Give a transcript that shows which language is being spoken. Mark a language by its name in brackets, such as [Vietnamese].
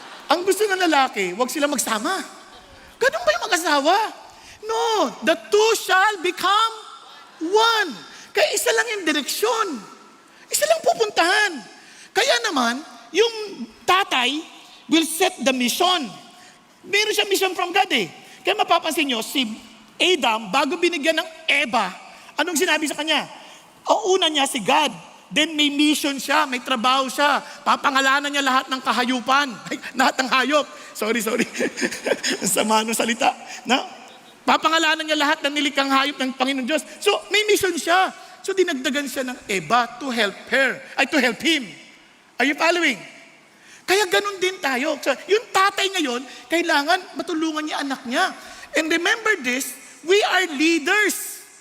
[Filipino] Ang gusto ng lalaki, huwag sila magsama. Ganun ba yung mag-asawa? [English] No, the two shall become one. [Filipino] Kaya isa lang yung direksyon. Isa lang pupuntahan. Kaya naman, yung tatay [English] will set the mission. [Filipino] Meron siya mission from God eh. Kaya mapapansin nyo, si Adam, bago binigyan ng Eva, anong sinabi sa kanya? Ang una niya si God. Then may mission siya, may trabaho siya. Papangalanan niya lahat ng kahayupan. Ay, lahat ng hayop. Sorry. Sama ng salita. Papangalanan niya lahat ng nilikang hayop ng Panginoon Diyos. So, may mission siya. So, dinagdagan siya ng Eva [English] to help him. Are you following? [Filipino] Kaya ganun din tayo. So, yung tatay ngayon, kailangan matulungan niya anak niya. [English] And remember this, we are leaders.